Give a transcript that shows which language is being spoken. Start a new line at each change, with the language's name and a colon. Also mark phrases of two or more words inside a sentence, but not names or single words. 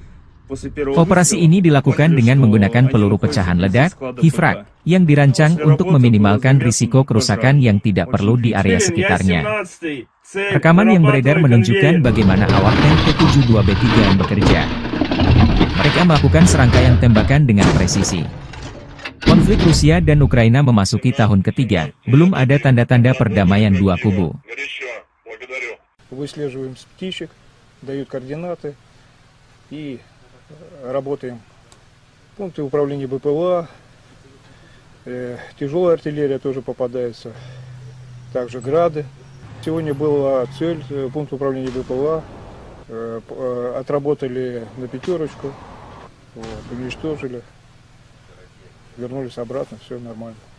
Indonesian: Operasi ini dilakukan dengan menggunakan peluru pecahan ledak, HIFRAK, yang dirancang untuk meminimalkan risiko kerusakan yang tidak perlu di area sekitarnya. Rekaman yang beredar menunjukkan bagaimana awak tank T-72B3M bekerja. Mereka melakukan serangkaian tembakan dengan presisi. Konflik Rusia dan Ukraina memasuki tahun ketiga, belum ada tanda-tanda perdamaian dua kubu.
Russian: Выслеживаем птичек, дают координаты и работаем. Пункты управления БПЛА, тяжелая артиллерия тоже попадается, также грады. Сегодня была цель, пункт управления БПЛА, отработали на 5, уничтожили, вернулись обратно, все нормально.